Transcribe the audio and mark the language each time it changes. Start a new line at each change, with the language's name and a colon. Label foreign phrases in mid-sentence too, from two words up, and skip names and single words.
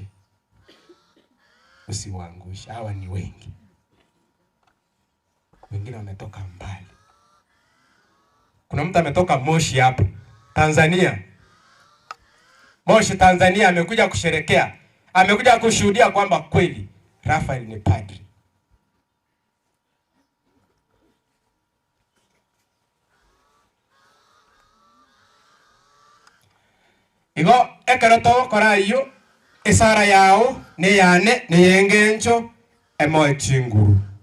Swahili: Usiwaangushe. Hawa ni wengi. Wengine wametoka mbali. Kuna mtu ametoka Moshi hapa, Tanzania. Moshi Tanzania amekuja kusherekea. Amekuja kushuhudia kwamba kweli Rafael ni padri.
Gusii: Igo ekeroto korayo isara yao ne yane ne yengencho emo chinguru.